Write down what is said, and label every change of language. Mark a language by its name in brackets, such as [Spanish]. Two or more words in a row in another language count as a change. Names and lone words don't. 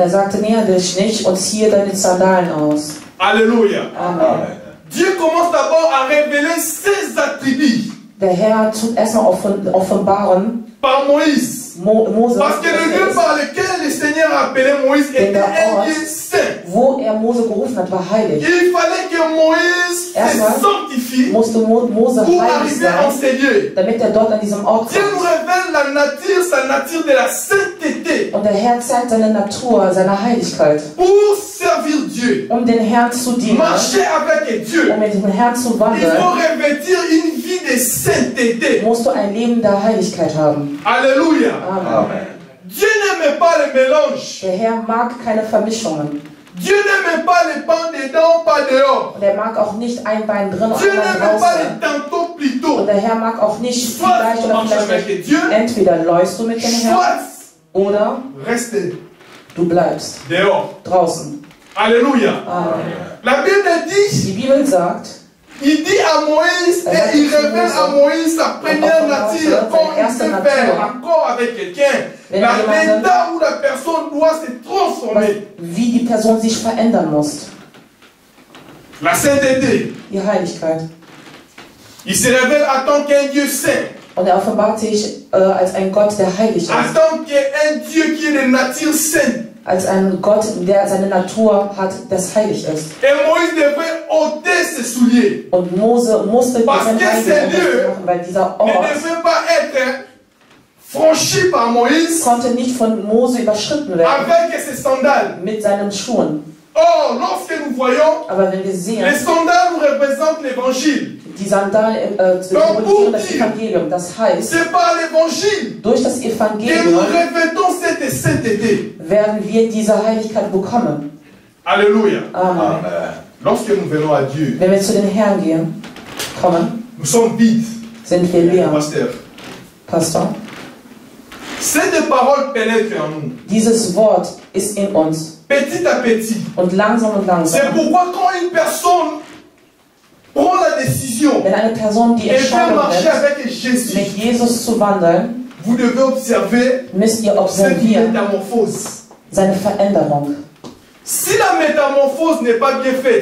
[French] Alléluia. Amen. Dieu commence d'abord à révéler ses attributs. Par Moïse. Parce que le Dieu par lequel le Seigneur a appelé Moïse était un lieu saint. [German] Wo Mose gerufen hat, war heilig. [French] Il fallait que Moïse se sanctifie [German] musste Mose [French] pour [German] heilig [French] arriver en [German] sein, [French] ces lieux. [German] damit dort an diesem Ort [French] Dieu nous [German] kommt. [French] révèle la nature, sa nature de la sainteté [German] Und der Herr zeigt seine Natur, seine Heiligkeit, [French] pour servir Dieu, [German] den Herrn zu dienen, [French] marcher avec Dieu. [German] mit dem Herrn zu [French] Il [German] wandeln. [French] faut revêtir une vie de sainteté. [German] Musst du ein Leben der Heiligkeit haben. [French] Alléluia. Amen. Dieu n'aime pas le mélange. [German] Der Herr mag keine Vermischungen. [French] Dieu n'aime pas les pans dedans, pas dehors. [German] Und er mag auch nicht ein Bein drin und [French] Dieu [German] ein Bein [French] n'aime pas [German] draußen. [French] les tantôt plutôt. [German] Und der Herr mag auch nicht [French] Soit [German] vielleicht [French] tu [German] oder [French] marches [German] vielleicht [French] avec Dieu, [German] entweder läufst du mit dem Herrn [French] soit [German] oder [French] reste [German] du bleibst [French] dehors. [German] draußen. [French] Alléluia. Amen. La Bible dit, [German] Die Bibel sagt, [French] il dit à Moïse et il révèle à Moïse sa première nature, comment il sait faire accord avec quelqu'un. L'état où la personne doit se transformer. [German] wie die Person sich verändern muss. [French] La sainteté. [German] Die Heiligkeit. [French] Il se révèle en tant qu'un Dieu saint. [German] Und er offenbart sich als ein Gott, der heilig ist. [French] En tant qu'un Dieu qui est de nature sainte. [German] Als ein Gott, der seine Natur hat, das heilig ist. [French] Et Moïse devait ôter ses souliers. [German] Und Mose musste diesen [French] Parce que ces lieux [German] machen, weil dieser [French] ne [German] Ort [French] devait pas être franchi par Moïse [German] konnte nicht von Mose überschritten werden [French] avec ses sandales. [German] mit seinen Schuhen. [French] Or, lorsque nous voyons, [German] Aber wenn wir sehen, [French] les sandales nous représentent l'évangile. [German] die Sandalen symbolisieren das Evangelium. Das heißt, [French] C'est par l'évangile [German] durch das [French] que nous [German] Evangelium [French] revêtons cette sainteté. [German] werden wir diese Heiligkeit bekommen. [French] Alléluia. Amen. Lorsque nous venons à Dieu, [German] Wenn wir zu den Herrn gehen, kommen, [French] nous sommes vides. [German] sind wir leer. [French] Pasteur. [German] Pastor, [French] Cette parole pénètre en nous. [German] dieses Wort ist in uns. [French] Petit à petit. [German] Und langsam und [French] C'est [German] langsam. [French] pourquoi quand une personne prend la décision [German] Wenn eine Person die [French] et veut [German] Entscheidung [French] marcher [German] nimmt, [French] avec Jésus, [German] mit Jesus zu wandeln, [French] vous devez observer [German] müsst ihr [French] cette [German] observieren [French] métamorphose. [German] seine Veränderung. [French] Si la métamorphose n'est pas bien faite,